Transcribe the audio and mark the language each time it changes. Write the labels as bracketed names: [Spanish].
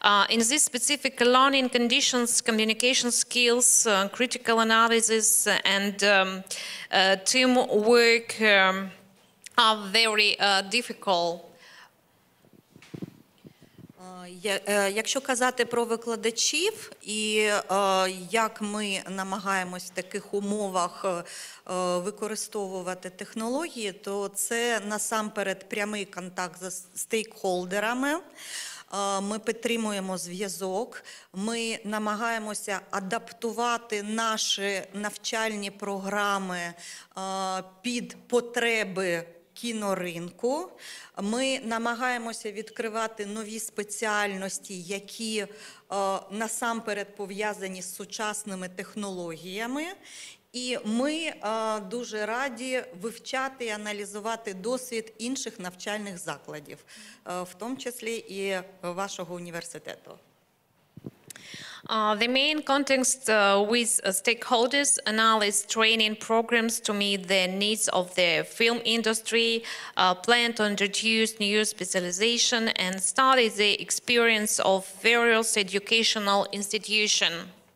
[English] In these specific learning conditions, communication skills, critical analysis, and teamwork are very difficult. [Ukrainian] Якщо казати про викладачів і як ми намагаємось в таких умовах використовувати технології, то це насамперед прямий контакт з стейкхолдерами. Ми підтримуємо зв'язок, ми намагаємося адаптувати наші навчальні програми під потреби кіноринку. Ми намагаємося відкривати нові спеціальності, які насамперед пов'язані з сучасними технологіями. І ми дуже раді вивчати і аналізувати досвід інших навчальних закладів, в тому числі і вашого університету. [English] The main context with stakeholders analyze training programs to meet the needs of the film industry, plan to introduce new specialization, and study the experience of various educational institutions.